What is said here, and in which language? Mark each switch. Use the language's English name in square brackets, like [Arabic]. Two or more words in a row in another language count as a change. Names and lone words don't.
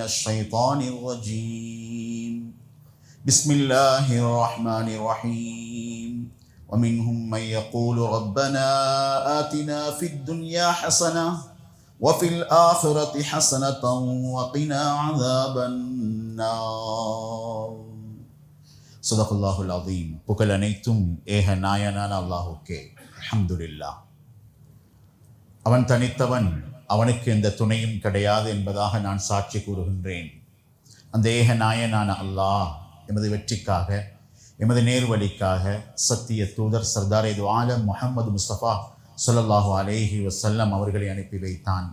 [Arabic] الشيطان الرجيم بسم الله الرحمن الرحيم ومنهم من يقول ربنا آتنا في الدنيا حسنة وفي الآخرة حسنة وقنا عذاب النار صدق الله العظيم [Tamil] புகழ் அனைத்தும் ஏக நாயனான அல்லாஹ்வுக்கே [Arabic] அல்ஹம்துலில்லாஹ். [Tamil] அவன் தனித்தவன், அவனுக்கு எந்த துணையும் கிடையாது என்பதாக நான் சாட்சி கூறுகின்றேன். அந்த ஏக நாயனான அல்லாஹ் எமது வெற்றிக்காக, எமது நேர்வழிக்காக சத்திய தூதர் சர்தார் இது ஆலம் முஹம்மது முஸ்தபா [Arabic] صلى الله عليه وسلم [Tamil] அவர்களை அனுப்பி வைத்தான்.